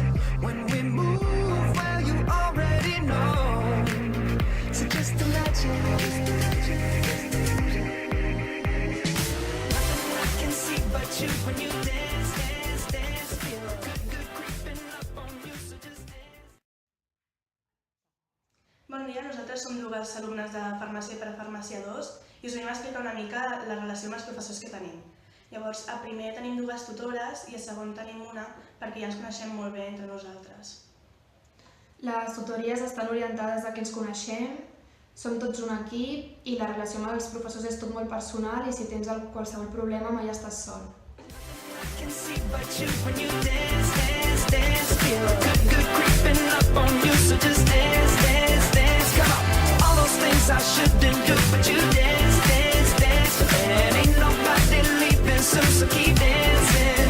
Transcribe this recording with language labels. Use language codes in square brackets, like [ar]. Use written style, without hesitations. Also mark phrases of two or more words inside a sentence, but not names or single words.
[en] When we move, well, you already know. So just imagine. Nothing I can see but you when you dance, dance, dance. Feel good, good creeping up on you, so just dance. [ca] Bon dia, nosaltres som dues alumnes de Farmàcia per a Farmàcia 2 i us venim a explicar una mica la relació amb els professors que tenim. Llavors, a primer tenim dues tutores i a segon tenim una perquè ja ens coneixem molt bé entre nosaltres. Les tutories estan orientades a que ens coneixem, som tots un equip i la relació amb els professors és tot molt personal i si tens qualsevol problema mai estàs sol. [en] I can see but you when you dance, dance, dance. Feel good, good creeping up on you, so just dance, dance, dance. Come on. things I shouldn't do, but you dance, dance, dance. And ain't nobody leaving soon, so keep dancing.